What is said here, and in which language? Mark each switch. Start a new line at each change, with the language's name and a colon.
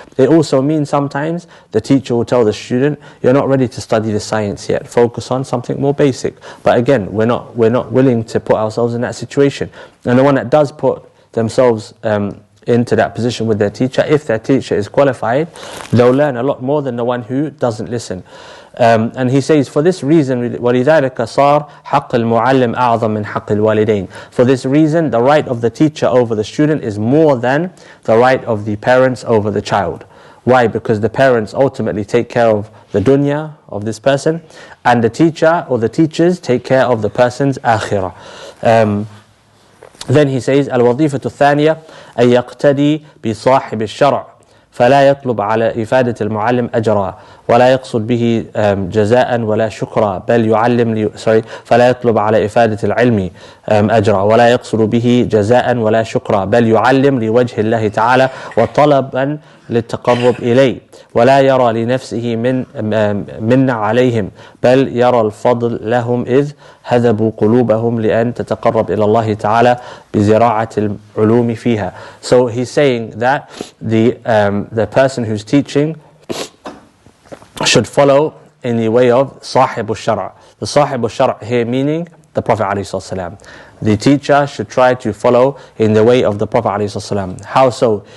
English: It also means sometimes the teacher will tell the student, you're not ready to study the science yet, focus on something more basic. But again, we're not willing to put ourselves in that situation. And the one that does put themselves into that position with their teacher, if their teacher is qualified, they'll learn a lot more than the one who doesn't listen. And he says, for this reason,
Arabic: وَلِذَلِكَ صَارَ حَقِّ الْمُعَلِّمِ أَعْظَمْ مِنْ حَقِّ الْوَالِدَيْنِ.
English: For this reason, the right of the teacher over the student is more than the right of the parents over the child. Why? Because the parents ultimately take care of the dunya of this person, and the teacher or the teachers take care of the person's akhirah. Then he says,
Arabic: الوظيفة الثانية أن يقتدي بصاحب الشرع فلا يطلب على إفادة المعلم أجرا ولا يقصد به جزاء ولا شكرا بل يعلم فلا يطلب على إفادة العلم أجرا ولا يقصد به جزاء ولا شكرا بل يعلم لوجه الله تعالى وطلبا للتقرب إليه ولا يرى لنفسه من عليهم بل يرى الفضل لهم إذ هذبوا قلوبهم لأن تتقرب إلى الله تعالى بزراعة العلوم فيها.
English: So he's saying that the person who's teaching should follow in the way of صاحب الشرع. The صاحب الشرع here meaning the Prophet ﷺ. The teacher should try to follow in the way of the Prophet ﷺ. How so?